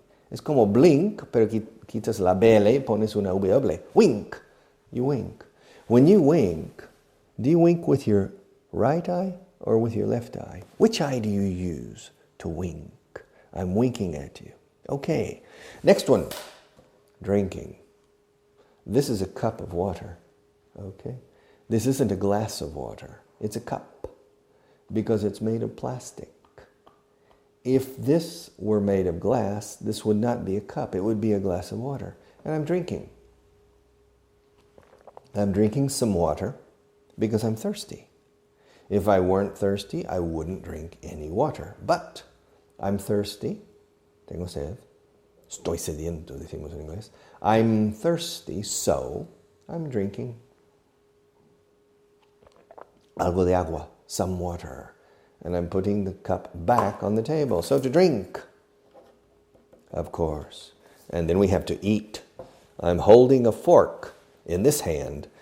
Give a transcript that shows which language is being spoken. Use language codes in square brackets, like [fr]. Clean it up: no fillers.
[es] Es como blink, pero quitas la BL y pones una W. [en] Wink. You wink. When you wink, do you wink with your right eye or with your left eye? Which eye do you use to wink? I'm winking at you. Okay. Next one. Drinking. This is a cup of water. Okay? This isn't a glass of water. It's a cup because it's made of plastic. If this were made of glass, this would not be a cup. It would be a glass of water. And I'm drinking. I'm drinking some water because I'm thirsty. If I weren't thirsty, I wouldn't drink any water. But I'm thirsty. [es] Tengo sed. Estoy sediento, decimos en inglés. [en] I'm thirsty, so I'm drinking [es] algo de agua, [en] some water. And I'm putting the cup back on the table. So to drink, of course. And then we have to eat. I'm holding a fork in this hand.